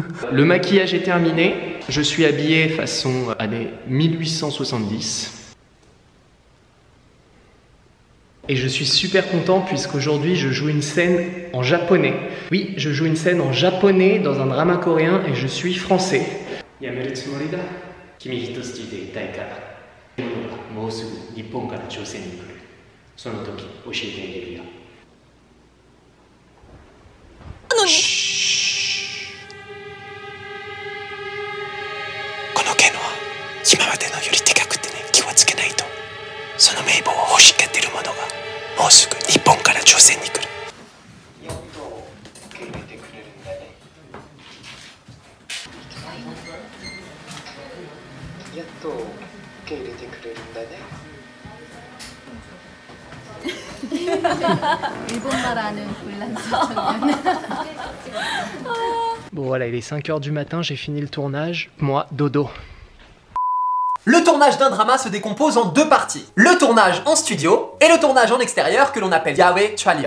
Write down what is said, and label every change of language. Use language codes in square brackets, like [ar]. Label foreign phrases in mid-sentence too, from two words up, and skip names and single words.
[fr] Le maquillage est terminé. Je suis habillé façon année 1870. Et je suis super content puisqu'aujourd'hui je joue une scène en japonais. Oui, je joue une scène en japonais dans un drama coréen et je suis français. [ja] 辞めるつもりだ. 君ひと月でいたいから。もうすぐ日本から朝鮮に来る. その時教えてあげるよ. Shhh. この剣は今までのよりでかくてね、気をつけないと。その名簿を欲しがっている者がもうすぐ日本から朝鮮に来る。やっと受け入れてくれるんだね。やっと受け入れてくれるんだね。 [fr] Bon voilà, il est 5h du matin, j'ai fini le tournage. Moi, dodo. Le tournage d'un drama se décompose en deux parties. Le tournage en studio et le tournage en extérieur que l'on appelle Yawe Chaliang.